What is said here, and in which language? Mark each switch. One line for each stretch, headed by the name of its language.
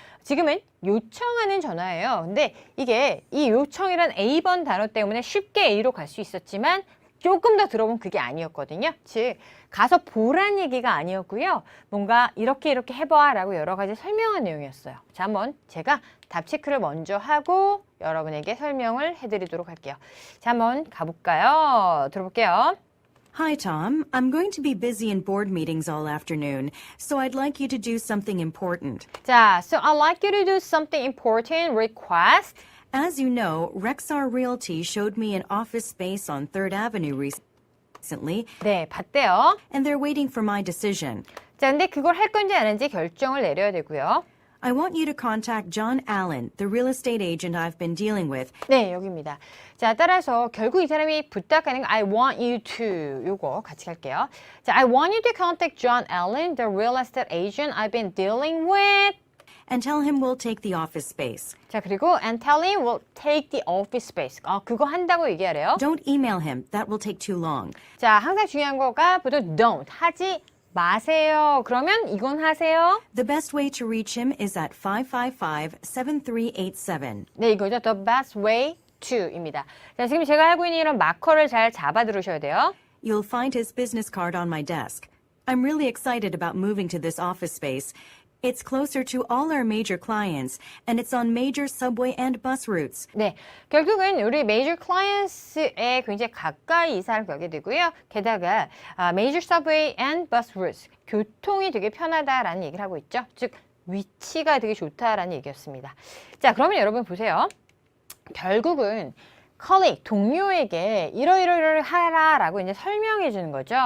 Korean: 지금은 요청하는 전화예요. 근데 이게 이 요청이란 A번 단어 때문에 쉽게 A로 갈 수 있었지만 조금 더 들어보면 그게 아니었거든요. 즉 가서 보란 얘기가 아니었고요. 뭔가 이렇게 해봐 라고 여러 가지 설명한 내용이었어요. 자, 한번 제가 답 체크를 먼저 하고 여러분에게 설명을 해드리도록 할게요. 자, 한번 가볼까요? 들어볼게요.
English: Hi, Tom. I'm going to be busy in board meetings all afternoon, so I'd like you to do something important.
Korean: 자,
English: so I'd like you to do something important. Request. As you know, Rexar Realty showed me an office space on 3rd Avenue recently,
Korean: 네, 봤대요.
English: and they're waiting for my decision.
Korean: 자, 근데 그걸 할 건지 안 할지 결정을 내려야 되고요.
English: I want you to contact John Allen, the real estate agent I've been dealing with,
Korean: 네, 여기입니다. 자, 따라서 결국 이 사람이 부탁하는 거
English: I want you to
Korean: 요거 같이 갈게요.
English: 자, I want you to contact John Allen, the real estate agent I've been dealing with. and tell him we'll take the office space.
Korean: 자, 그리고
English: and tell him we'll take the office space.
Korean: 그거 한다고 얘기하래요.
English: Don't email him. That will take too long.
Korean: 자, 항상 중요한 거가 보통 don't 하지 마세요. 그러면 이건 하세요.
English: The best way to reach him is at 555-7387.
Korean: 네, 이거죠.
English: The best way to
Korean: 입니다. 자, 지금 제가 하고 있는 이런 마커를 잘 잡아 들으셔야 돼요.
English: You'll find his business card on my desk. I'm really excited about moving to this office space. It's closer to all our major clients, and it's on major subway and bus routes.
Korean: 네, 결국은 우리
English: major clients
Korean: 에 굉장히 가까이 이사를 가게 되고요. 게다가
English: major subway and bus routes,
Korean: 교통이 되게 편하다라는 얘기를 하고 있죠. 즉, 위치가 되게 좋다라는 얘기였습니다. 자, 그러면 여러분 보세요. 결국은 colleague, 동료에게 이러이러 하라라고 이제 설명해 주는 거죠.